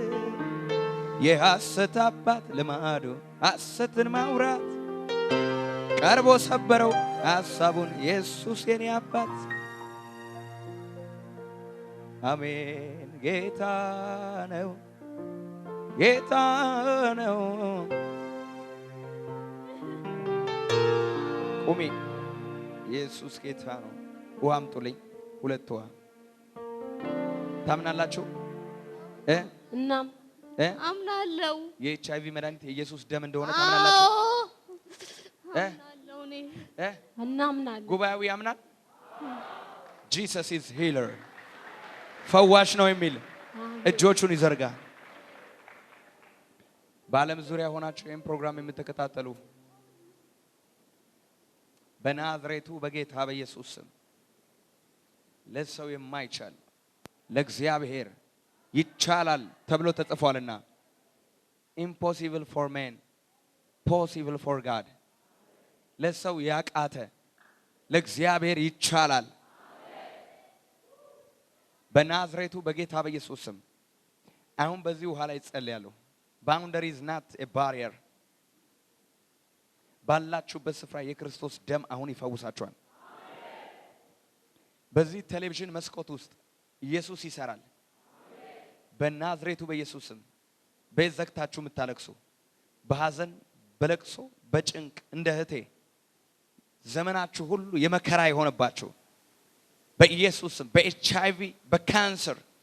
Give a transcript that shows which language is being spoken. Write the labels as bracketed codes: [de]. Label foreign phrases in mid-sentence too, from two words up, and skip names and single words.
[am] የሐሰት አባት ልማዱ ሐሰትን ማውራት ቀርቦ ሰበረው ሐሳቡን ኢየሱስ የኔ አባት አሜን ጌታ ነው ጌታ ነው ቁሚ ኢየሱስ ጌታ ነው ውሃ አምጡልኝ 2 ውሃ ታምናላችሁ እናም አምናለሁ። የኤችአይቪ መድኃኒት የኢየሱስ ደም እንደሆነ ታምናላችሁ? አምናለሁ እኔ እናምናለን። ጉባኤው ያምናል። [en] Jesus is healer [am] ፈዋሽ ነው የሚል እጆቹን ይዘርጋ። በዓለም ዙሪያ ሆናችሁ ይህን ፕሮግራም የምትከታተሉ በናዝሬቱ በጌታ በኢየሱስ ስም ለሰው የማይቻል ለእግዚአብሔር ይቻላል ተብሎ ተጽፏልና [en] impossible for man possible for God [am] ለሰው ያቃተ ለእግዚአብሔር ይቻላል። በናዝሬቱ በጌታ በኢየሱስ ስም አሁን በዚህ ውሃ ላይ ጸልያለሁ። [en] boundary is not a barrier [am] ባላችሁበት ስፍራ የክርስቶስ ደም አሁን ይፈውሳችኋል። በዚህ ቴሌቪዥን መስኮት ውስጥ ኢየሱስ ይሰራል። በናዝሬቱ በኢየሱስ ስም በዘግታችሁ የምታለቅሱ በሐዘን በለቅሶ በጭንቅ እንደ እህቴ ዘመናችሁ ሁሉ የመከራ የሆነባችሁ በኢየሱስ ስም በኤችአይቪ በካንሰር